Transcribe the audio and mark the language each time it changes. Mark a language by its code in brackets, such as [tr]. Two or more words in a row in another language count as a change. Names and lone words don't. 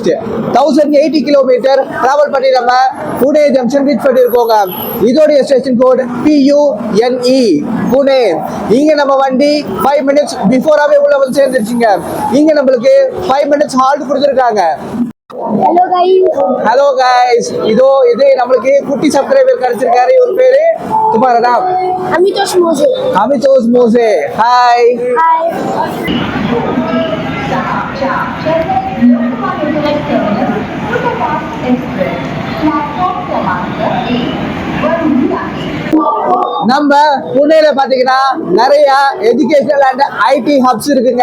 [ta] 1080 [en] kilometer travel [ta] பண்ணி நம்ம புனே [en] junction reach [ta] பண்ணியிருக்கோங்க. இதோடைய [en] station code [ta] PUNE புனே. இங்க நம்ம வண்டி 5 [en] minutes before [ta] உள்ள வந்து சேர்ந்துருச்சுங்க. இங்க நம்மளுக்கு 5 [en] minutes halt [ta] கொடுத்துருக்காங்க. [en] hello guys, [ta] இது நம்மளுக்கு குட்டி சப்ஸ்கிரைபர் கிடைச்சிருக்காரு. இவர் பேரு [hi] तुम्हारा नाम? [ta] अमितोष मोसे. हाय. நம்ம புனேல பாத்தீங்கன்னா நிறைய [en] educational and IT hubs [ta] இருக்குங்க.